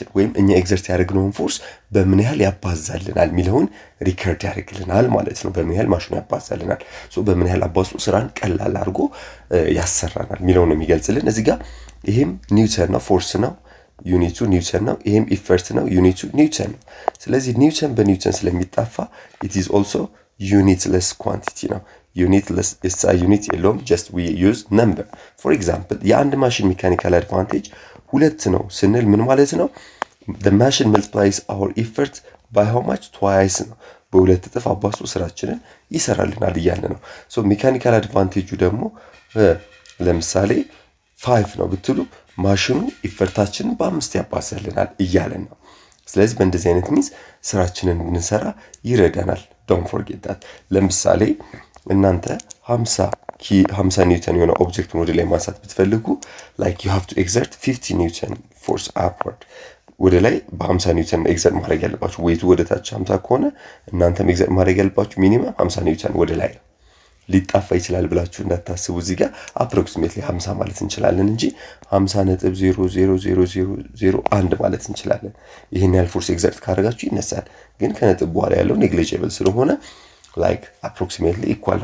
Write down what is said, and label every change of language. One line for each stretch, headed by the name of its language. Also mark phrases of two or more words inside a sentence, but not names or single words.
Amharic: ወይም እኛ ኤግዘርት ያደረግነውን ፎርስ በምን ያህል ያባዛልናል ሚለውን ሪከርድ ያደርግልናል ማለት ነው በምን ያህል ማሽኑ ያባዛልናል ሶ በምን ያህል አባዙ ስራን ቀላል አድርጎ ያሰራናል ሚለውን የሚገልጽልን እዚህ ጋር ይሄም ኒውተን ነው ፎርስ ነው ዩኒቱ ኒውተን ነው ይሄም ኢፈርት ነው ዩኒቱ ኒውተን ነው ስለዚህ ኒውተን በኒውተን ስለሚጣፋ
English: it is also unitless quantity
Amharic: ነው
English: unitless SI unit
Amharic: የለውም
English: just we use number for example
Amharic: የአንድ ማሽን ሜካኒካል አድቫንቴጅ ሁለት ነው ስንል ምን ማለት ነው
English: the machine multiplies our effort by how much twice
Amharic: ነው በሁለት እጥፍ አባዝቶ ስራችንን ይሰራልናል እያለ ነው so ሜካኒካል አድቫንቴጁ ደግሞ ለምሳሌ 5 ነው ብትሉ ማሽኑ ኢፈርታችንን በ5 ያባዛልናል እያለ ነው ስለዚህ በእንደዚህ አይነት ሚንስ ስራችንን እንሰራ ይረዳናል
English: don't forget that
Amharic: ለምሳሌ እናንተ 50 ኒውተን የሆነ ኦብጀክት ወደ ላይ ማንሳት ብትፈልጉ
English: like you have to exert 50 ኒውተን force upward
Amharic: ወደ ላይ በ50 ኒውተን ኤግዘርት ማድረግ ያለባችሁ ዌይቱ ወደ ታች 50 ከሆነ እናንተም ኤግዘርት ማድረግ ያለባችሁ ሚኒመም 50 ኒውተን ወደ ላይ ሊጣፋ ይችላል ብላችሁ እንዳታስቡ እዚህ ጋር approximately 50 ማለት እንችላለን እንጂ 50.00001 ማለት እንችላለን ይሄን ያህል ፎርስ ኤግዘርት ካደረጋችሁ ይነሳል ግን ከነጥብ በኋላ ያለው negligible ስለሆነ
English: like approximately equal